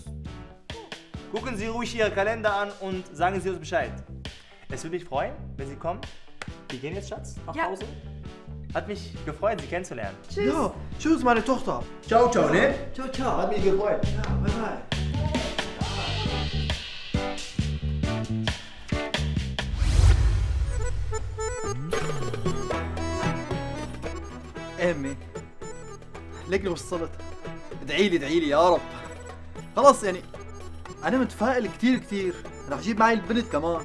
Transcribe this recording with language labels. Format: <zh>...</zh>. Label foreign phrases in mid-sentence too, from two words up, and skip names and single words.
<de>Gucken Sie ruhig Ihren Kalender an und sagen Sie uns Bescheid. Es würde mich freuen, wenn Sie kommen. Wir gehen jetzt, Schatz, nach Ja. Hause. Hat mich gefreut, Sie kennenzulernen. Tschüss. Ja, tschüss, meine Tochter.</de> <it>Ciao, ciao, ne? Ciao, ciao.</it> <de>Hat mich gefreut.</de> <en>Ja, bye bye.</en> <ar>امي لقلي وصلت. ادعي لي يا رب. خلاص يعني انا متفائل كتير راح اجيب معي البنت كمان.</ar>